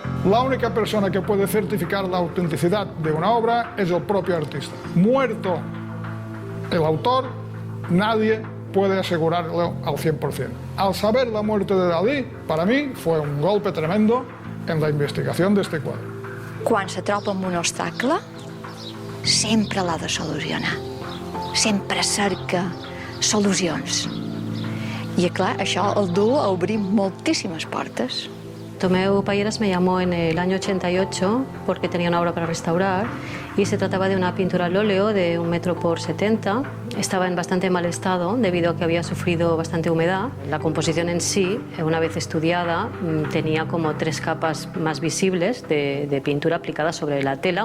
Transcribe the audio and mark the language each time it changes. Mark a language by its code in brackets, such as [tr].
[es] La única persona que puede certificar la autenticidad de una obra es el propio artista. Muerto el autor, nadie puede asegurarlo al 100%. Al saber la muerte de Dalí, para mí fue un golpe tremendo en la investigación de este cuadro. [ca] Quan se troba amb un obstacle, sempre l'ha de solucionar. Sempre cerca solucions. I, clar, això el du a obrir moltíssimes portes. [es] Tomeu Payeras me llamó en el año 88 porque tenía una obra para restaurar y se trataba de una pintura al óleo de 1 metro por 70 estaba en bastante mal estado debido a que había sufrido bastante humedad. La composición en sí, una vez estudiada, tenía como 3 capas más visibles de pintura aplicada sobre la tela.